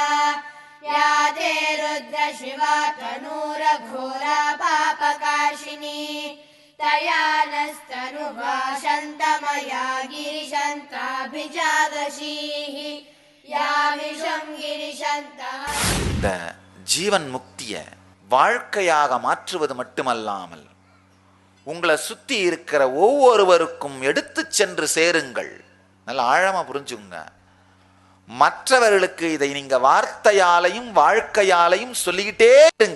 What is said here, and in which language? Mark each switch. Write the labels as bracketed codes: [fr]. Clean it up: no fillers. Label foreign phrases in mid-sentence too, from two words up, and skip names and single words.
[sa] या ते रुद्र शिवा तनूरघोरा पापकाशिनी तया नस्तनुवा शन्तमया गिरिशन्ताभिजादशीः यामिषं गिरिशन्तः. [ta] இந்த ஜீவன் முக்தியை வாழ்க்கையாக மாற்றுவது மட்டுமல்லாமல் உங்களை சுத்தி இருக்கிற ஒவ்வொருவருக்கும் எடுத்து சென்று சேருங்கள். நல்லா ஆழமா புரிஞ்சுங்க. மற்றவர்களுக்கு இதை நீங்க வார்த்தையாலையும் வாழ்க்கையாலையும் சொல்லிக்கிட்டே இருங்க.